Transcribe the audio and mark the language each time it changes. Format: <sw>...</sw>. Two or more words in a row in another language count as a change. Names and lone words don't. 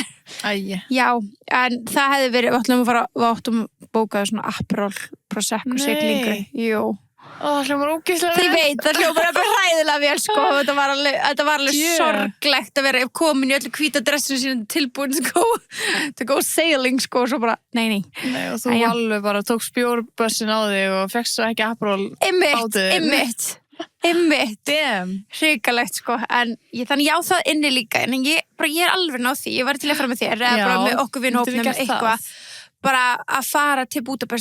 <is>Æi. Já, en það hefði verið, við áttum bókaði svona Aperol Prosecco siglingu. Jú. Það hljómar ógeðslega vel. Ég veit, það hljómar bara hræðilega vel, sko. Þetta var alveg sorglegt að vera komin í öllu hvíta dressinu sínum tilbúin</is> <en>to go sailing,</en> <is>sko, og svo bara, nei. Nei, og þú alveg bara tók spjórbössin á þig og fekkst svo ekki Aperol Einmitt. Damn. Hrikalegt, sko. En þannig já, það inni líka. En ég er alveg náð því. Ég var til að fara með þér, eða bara með okkur vinhópnum eitthvað. Bara að fara til Budapest.</is>